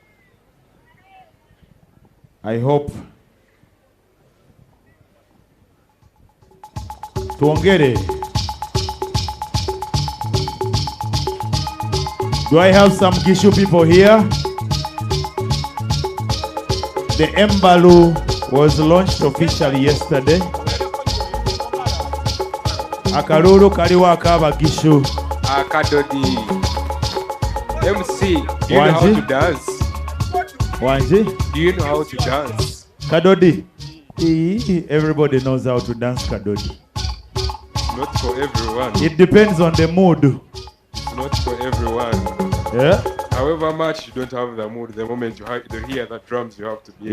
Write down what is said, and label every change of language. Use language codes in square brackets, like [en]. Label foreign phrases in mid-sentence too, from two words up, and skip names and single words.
[en] I hope. Tuongere. Do I have some Gishu people here? The Embalu was launched officially yesterday. [myx] Akaruru kaliwa akaba Gishu. [en] Kadodi. MC, do you know how to dance? Wanji? Do you know how to dance? Kadodi. Everybody knows how to dance Kadodi. Not for everyone. It depends on the mood. It's not for everyone. Yeah? However much you don't have the mood, the moment you hear the drums, you have to be able